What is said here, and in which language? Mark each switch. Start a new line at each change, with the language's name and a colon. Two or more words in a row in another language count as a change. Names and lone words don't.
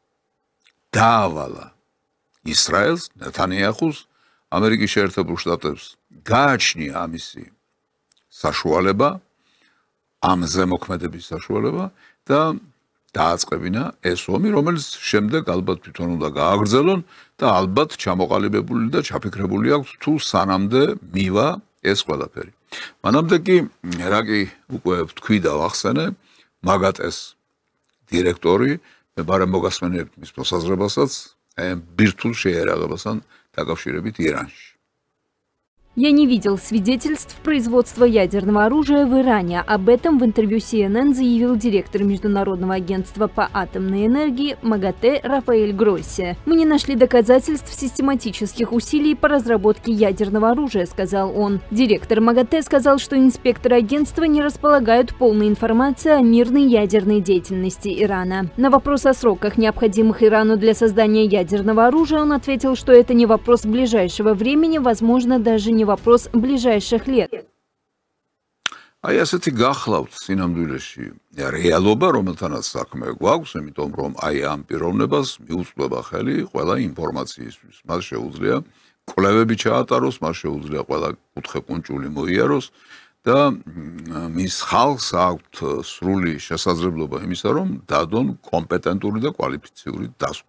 Georgian: დაავალა ისრაელს, ნეთანიახუს, ამერიკის შეერთებულ შტატებს გააჩნია ამისი საშუალება, ამ ზემოქმედების საშუალება და დააწყებინა ეს ომი, რომელიც შემდეგ ალბათ თვითონ უნდა გააგრძელონ და ალბათ ჩამოყალიბებული და ჩაფიქრებული აქვს თუ სანამდე მივა ეს ყველაფერი. მანამდე კი რა კი უკვე ვთქვი და ვახსენე, მაგატეს დირექტორი, მე ბარემ მოგასმენებთ მის მოსაზრებასაც, ბირთვულ შეიარაღებასთან დაკავშირებით ირანში.
Russian: Я не видел свидетельств производства ядерного оружия в Иране. Об этом в интервью CNN заявил директор Международного агентства по атомной энергии МАГАТЭ Рафаэль Гросси. «Мы не нашли доказательств систематических усилий по разработке ядерного оружия», сказал он. Директор МАГАТЭ сказал, что инспекторы агентства не располагают полной информацией о мирной ядерной деятельности Ирана. На вопрос о сроках, необходимых Ирану для создания ядерного оружия, он ответил, что это не вопрос ближайшего времени, возможно, даже не вопрос ближайших лет.
Georgian: Აი ასეთი გახლავთ სინამდვილეში რეალობა, რომელთანაც საქმე გვაქვს, იმიტომ რომ აი ამ პიროვნებას მიუწვდება ხელი ყველა ინფორმაციისთვის. მას შეუძლია კვლევები ჩაატაროს, მას შეუძლია ყველა კუთხე-კუნჭული მოიაროს და მის ხალხს აქვთ სრული შესაძლებლობა იმისა, რომ დადონ კომპეტენტური და კვალიფიციური დასკვნა.